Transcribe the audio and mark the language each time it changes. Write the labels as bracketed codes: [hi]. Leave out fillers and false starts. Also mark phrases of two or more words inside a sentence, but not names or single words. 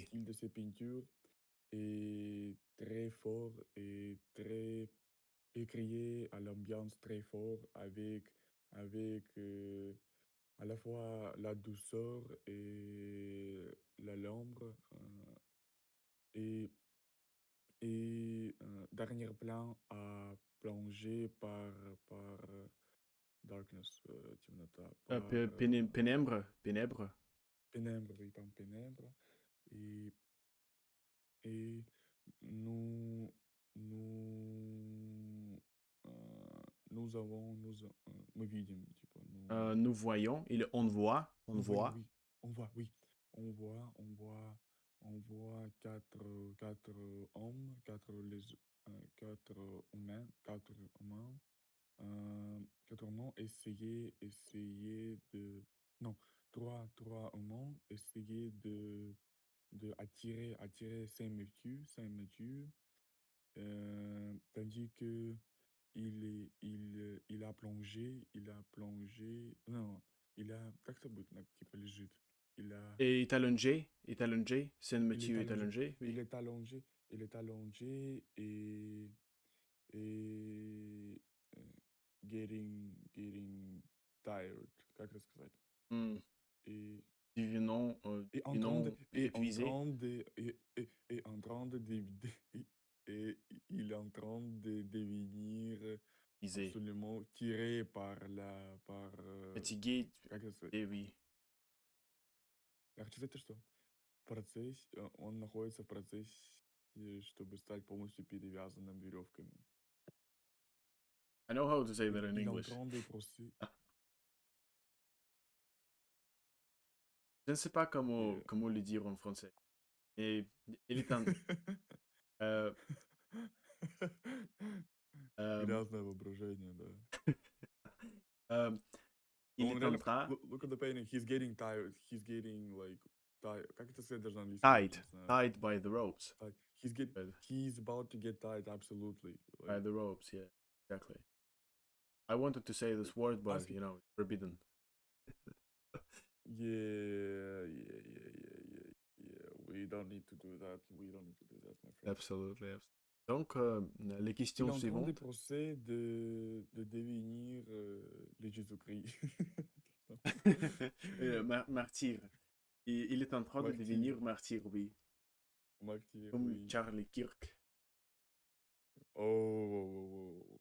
[fr] style de ces peintures est très fort et très écrié à l'ambiance très fort avec à la fois la douceur et la l'ombre et Et dernier plan à plonger par darkness, темнота, par Pénèbre, pénèbre. pénombre, oui, par pénombre. Et, et nous, nous, [ru] мы видим, типа, [fr] Nous voyons, on nous voyons, voit oui, on voit, oui, on voit, on voit, on voit quatre hommes, quatre humains, quatre humains essayer de, non, trois humains essayer de attirer Saint-Mathieu, tandis que il a plongé, non, [ru] как это будет, типа лежит, [fr] et est allongé, il est Saint-Mathieu est allongé, allongé, il oui. est allongé, il est allongé et [en] getting tired, [ru] как это сказать, Hmm. [fr] et Du nom épuisé, et en train de et il est en train de devenir épuisé, absolument tiré par fatigué, [ru] как это сказать? [fr] et oui. [ru] Я хочу сказать то, что он находится в процессе, чтобы стать полностью перевязанным веревками. [en] I know how to say that [fr] Et [en] in [fr] il est en [en] English. [fr] train de procéder. Je ne sais pas [en] Yeah. [fr] comment le dire en français. Et il est euh, [ru] И euh, разное воображение, да. [fr] euh, il [ru] Он [fr] est en [ru] реально, [fr] train, [en] look at the painting, he's getting tired, he's getting like tired. [ru] Как это сказать даже на английском, я [en] tied, [ru] не знаю. [en] tied by the ropes. Tired. By He's about to get tired, absolutely. by Like, the ropes, yeah, exactly. I wanted to say this word, but ask, it's forbidden. yeah. We don't need to do that. We don't need to do that, my friend. Absolutely, absolutely. [fr] Donc, les Il est questions en train de suivantes. procès de devenir le Jésus-Christ. Martyr. Il est en train de Martyr. devenir martyr, oui. Martyr, Comme oui. Charlie Kirk. Oh.